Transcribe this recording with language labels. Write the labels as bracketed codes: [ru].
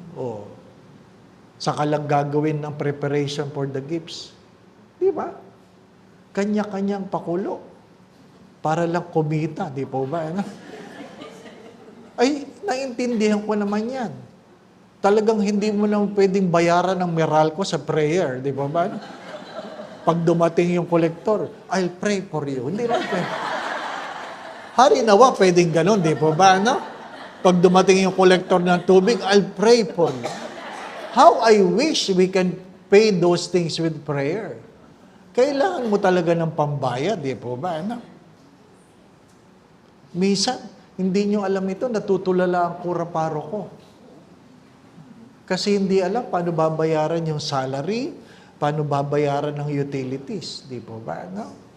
[tl] O, saka lang gagawin ng [en] preparation for the gifts. [tl] Di ba? Kanya-kanyang pakulo. Para lang kumita. Di po ba? Ano? Ay, naintindihan ko naman yan. Talagang hindi mo na pwedeng bayaran ng Meralco sa prayer. Di ba ba? Pag dumating yung kolektor, [en] I'll pray for you. [tl] Hindi na pwede. Harinawa, pwedeng ganon. Di ba ba? No? Pag dumating yung kolektor ng tubig, [en] I'll pray for you. How I wish we can pay those things with prayer. [tl] Kailangan mo talaga ng pambayad. Di ba ba? No? Minsan, hindi nyo alam ito, natutulala ang kura-paro ko. Kasi hindi alam paano babayaran yung salary, paano babayaran ng utilities. Di po ba? No?